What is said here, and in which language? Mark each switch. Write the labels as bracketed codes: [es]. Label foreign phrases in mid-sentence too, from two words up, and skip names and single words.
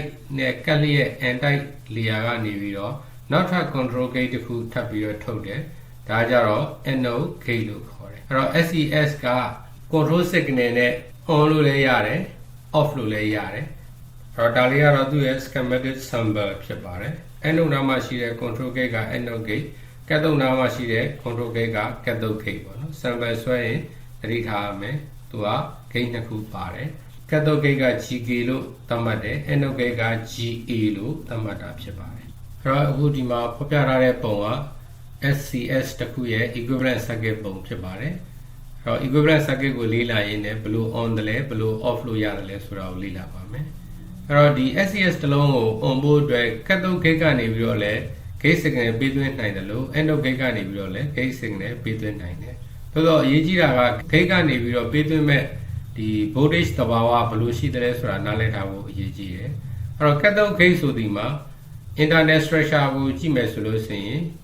[my] နဲ့ကက်လျက် [en] N type layer [my] ကနေပြီးတော့နောက်ထပ် [en] control gate [my] တစ်ခုထပ်ပြီးတော့ထုတ်တယ်ဒါကြတော့ [en] anode gate [my] လို့ခေါ်တယ် အဲ့တော့ SCS က [en] control signal [my] နဲ့ on လို့လည်းရတယ် off လို့လည်းရတယ်အဲ့တော့ဒါလေးကတော့သူ့ရဲ့ [en] schematic symbol [my] ဖြစ်ပါတယ် anode နားမှာရှိတဲ့ [en] control gate [my] က [en] anode gate cathode [my] နားမှာရှိတဲ့ [en] control gate [my] က [en] cathode gate [my] ပေါ့နော် symbol ဆွဲရင်သတိထားရမယ်သူက gate နှစ်ခုပါတယ် [en] cathode gate [my] က GK လို့သတ်မှတ်တယ် [en] anode gate [my] က GA လို့သတ်မှတ်တာဖြစ်ပါတယ်အဲ့တော့အခုဒီမှာဖော်ပြထားတဲ့ပုံက SCS တစ်ခုရဲ့ [en] equivalent circuit [my] ပုံဖြစ်ပါတယ်အဲ့တော့ [en] equivalent circuit [my] ကိုလေ့လာရင်းနဲ့ဘယ်လို on တယ်လဲဘယ်လို off လို့ရတယ်လဲဆိုတာကိုလေ့လာပါမယ်အဲ့တော့ဒီ SCS တစ်လုံးကို on ဖို့အတွက် [en] cathode gate [my] ကနေပြီးတော့လဲ [en] gate signal [my] ပေးသွင်းနိုင်တယ်လို့ [en] anode gate [my] ကနေပြီးတော့လဲ [en] gate signal [my] ပေးသွင်းနိုင်တယ်သို့တော့အရေးကြီးတာက gate ကနေပြီးတော့ပေးသွင်းမဲ့ဒီ voltage သဘာဝဘယ်လိုရှိတယ်လဲဆိုတာနားလည်ထားဖို့အရေးကြီးတယ်အဲ့တော့ [en] cathode gate [my] ဆိုဒီမှာ [en] internal structure [my] ကိုကြည့်မယ်ဆိုလို့ရှိရင်